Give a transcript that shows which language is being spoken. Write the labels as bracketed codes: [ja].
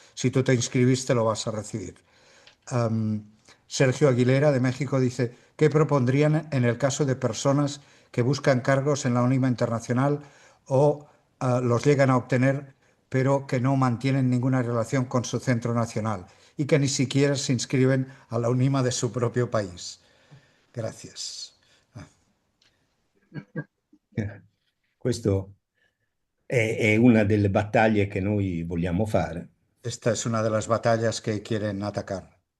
[es] Si tú te inscribiste, lo vas a recibir. Sergio Aguilera de México dice, ¿qué propondrían en el caso de personas que buscan cargos en la UNIMA internacional o los llegan a obtener, pero que no mantienen ninguna relación con su centro nacional y que ni siquiera se inscriben a la UNIMA de su propio país? Gracias. [it] Questa è una delle battaglie che noi vogliamo fare, [es] Esta es una de las batallas que quieren atacar.